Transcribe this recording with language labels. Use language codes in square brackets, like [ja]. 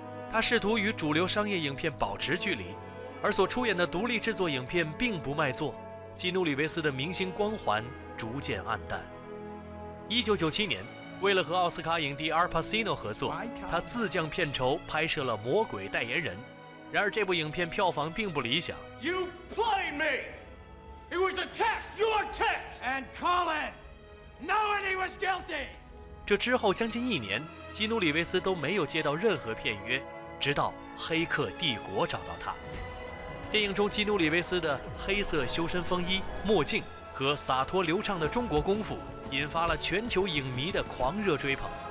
[zh] 他试图与主流商业影片保持距离，而所出演的独立制作影片并不卖座，基努·里维斯的明星光环逐渐暗淡。 1997年，为了和奥斯卡影帝阿尔帕西诺合作，他自降片酬拍摄了《魔鬼代言人》。然而，这部影片票房并不理想。 [en] You played me. It was a test, your test. And Colin, knowing he was guilty. [zh] 这之后将近1年，基努·里维斯都没有接到任何片约，直到《黑客帝国》找到他。电影中基努·里维斯的黑色修身风衣、墨镜和洒脱流畅的中国功夫，引发了全球影迷的狂热追捧。